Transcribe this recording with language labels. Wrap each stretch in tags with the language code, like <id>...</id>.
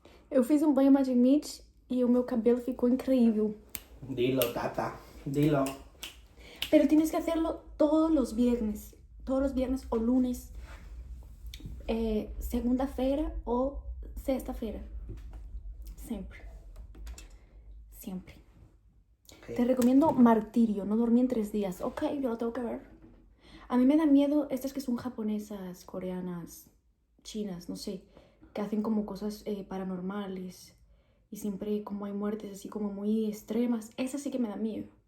<pt>Eu fiz um banho Magic Meat e o meu cabelo ficou increíble.</pt> <es>Dilo, Tata. Dilo. Pero tienes que hacerlo todos los viernes. Todos los viernes o lunes.</es> <pt>Segunda-feira o sexta-feira.</pt> <es>Siempre. Siempre. Okay. Te recomiendo Martirio, no dormí en 3 días. Ok, yo lo tengo que ver. A mí me da miedo estas que son japonesas, coreanas, chinas, no sé, que hacen como cosas paranormales y siempre como hay muertes así como muy extremas. Esas sí que me dan miedo.</es>